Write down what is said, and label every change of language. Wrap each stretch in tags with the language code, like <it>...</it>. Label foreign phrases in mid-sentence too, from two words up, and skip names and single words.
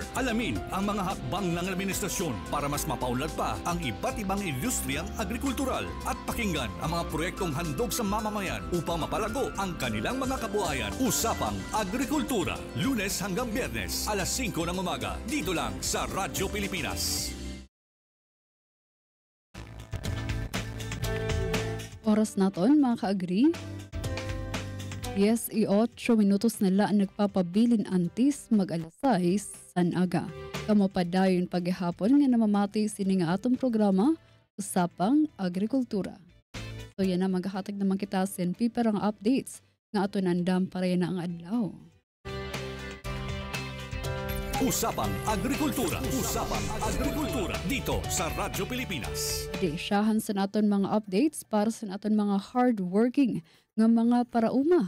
<tl>Alamin ang mga hakbang ng administrasyon para mas mapaunlad pa ang iba't ibang industriyang agrikultural at pakinggan ang mga proyektong handog sa mamamayan upang mapalago ang kanilang mga kabuhayan. Usapang Agrikultura, Lunes hanggang Biyernes, alas 5 ng umaga, dito lang sa Radyo Pilipinas.</tl> <war>Oras naton mga ka-agri. 10:08 minutos na laan nagpapabilin antis mag alas 6 san aga. Kamapadayon paghihapon nga namamati sini nga atong programa Usapang Agrikultura. So yan na maghahatag naman kita sin piperang updates nga ato nandam para yan na ang adlaw. Usapang Agrikultura. Usapang Agrikultura.</war> <tl>Dito sa Radyo Pilipinas.</tl> <war>Desyahan sa naton mga updates para sa naton mga hardworking nga mga parauma.</war>